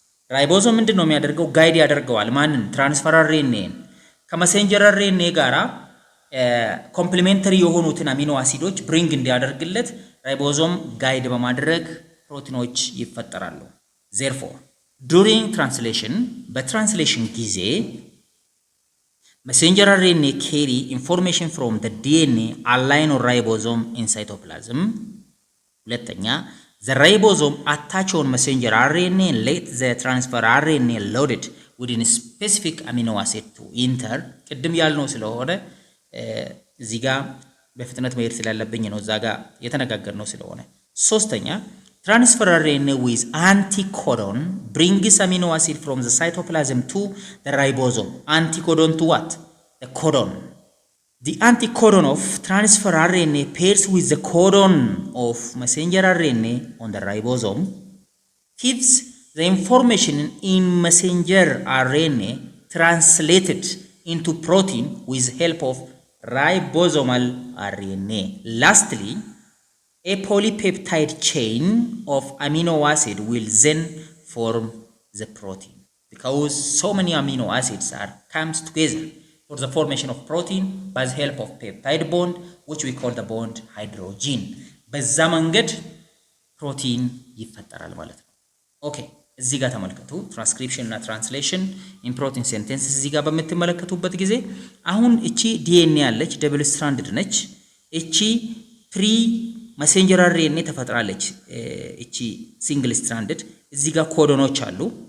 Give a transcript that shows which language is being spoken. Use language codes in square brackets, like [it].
[am] ራይቦዞም ምንድነው የሚያደርገው? ጋይድ ያደርገዋል ማንን? ትራንስፈር አርኤንኤን ከመሴንጀር አርኤንኤ ጋራ ኮምፕሊሜንተሪ የሆኑትን አሚኖ አሲዶች ብሪንግ እንዲያደርግለት ራይቦዞም ጋይድ በማድረግ ፕሮቲኖች ይፈጠራሉ። [en] therefore during translation [am] በትራንስሌሽን ጊዜ [en] messenger RNA carry information from the DNA align on ribosome in cytoplasm. ሁለተኛ the ribosome attach on messenger RNA and let the transfer RNA loaded within a specific amino acid to enter. [am] ቅድም ያልነው ስለሆነ እዚህ ጋር በፍጥነት መሄድ ስላለብኝ ነው እዛ ጋር የተነጋገርነው ስለሆነ። ሶስተኛ [en] transfer RNA with anticodon brings amino acid from the cytoplasm to the ribosome. Anticodon to what? The codon. The anticodon of transfer RNA pairs with the codon of messenger RNA on the ribosome, keeps the information in messenger RNA translated into protein with help of ribosomal RNA. Lastly, a polypeptide chain of amino acid will then form the protein because so many amino acids comes together for the formation of protein by the help of peptide bond, which we call the bond hydrogen. [am] በዛ መንገድ ፕሮቲን ይፈጠራል ማለት ነው። ኦኬ እዚህ ጋር ተመልከቱ። ትራንስክሪፕሽን እና ትራንስሌሽን ኢን ፕሮቲን ሴንቴንስ እዚህ ጋር በምትመለከቱበት ጊዜ አሁን እቺ ዲኤንኤ ያለች ደብል ስትራንድድ ነች። እቺ ፕሪ መሴንጀር አርኤንኤ ተፈጥራለች። እቺ ሲንግል ስትራንድድ እዚህ ጋር ኮዶኖች አሉ።